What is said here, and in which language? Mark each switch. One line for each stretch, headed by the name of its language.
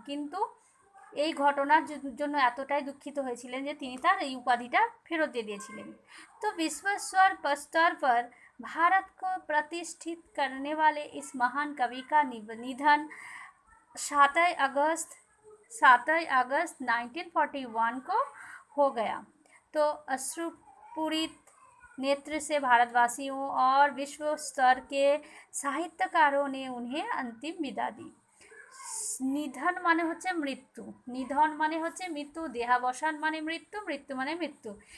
Bangla: কিন্তু এই ঘটনার জন্য এতটাই দুঃখিত হয়েছিলেন যে তিনি তার এই উপাধিটা ফেরত দিয়ে দিয়েছিলেন।
Hindi: তো विश्व स्तर पर भारत को प्रतिष्ठित करने वाले इस महान कवि का निधन 7 अगस्त 1941 को हो गया। तो अश्रुपूरित नेत्र से भारतवासियों और विश्व स्तर के साहित्यकारों ने उन्हें अंतिम विदा दी।
Bangla: নিধন মানে হচ্ছে মৃত্যু, নিধন মানে হচ্ছে মৃত্যু, দেহাবসান মানে মৃত্যু, মৃত্যু মানে মৃত্যু।